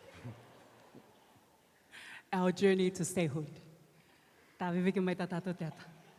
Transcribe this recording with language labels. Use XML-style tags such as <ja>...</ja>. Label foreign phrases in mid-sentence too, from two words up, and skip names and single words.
<en>Our journey to statehood.</en> <rar>Tā viviki mai tā tātou te ata.</rar>